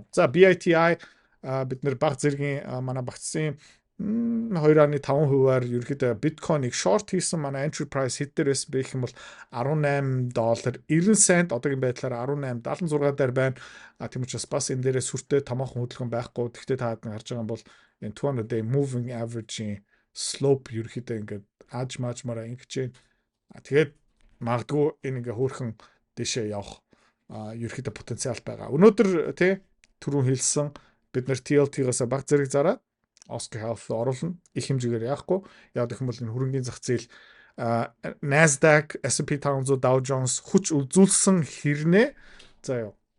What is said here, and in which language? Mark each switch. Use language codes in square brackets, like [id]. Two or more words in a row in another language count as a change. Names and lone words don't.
[mn] За BITI бид нэр бага зэргийн манай багцсан 2.5%-аар ерөөхдөө биткойныг шорт хийсэн манай [en] entry price [mn] хэд дээр байсан бэ гэх юм бол $18.90 одоогийн байдлаар 18.76 дээр байна. Тийм учраас бас энэ дээрээ сүртэй томоохон хөдөлгөөн байхгүй. Гэхдээ та харж байгаа юм бол энэ [en] 200 day moving average- [mn] ийн slope ерөөхдөө ингээд аажмаажмаараа ингэж байна. Тэгээд магадгүй энэ ингээ хөөрхөн дэшээ явах ерөөхдөө потенциал байгаа. Өнөөдөр тий түрүүн хэлсэн бид нэр TLT-гаас баг зэрэг зараад Oscar Health оруулна. Их хэмжээгээр яахгүй. Яг гэх юм бол энэ хөрөнгөний зах зээл Nasdaq, S&P 500, Dow Jones хүч үзүүлсэн хэрнээ за яа.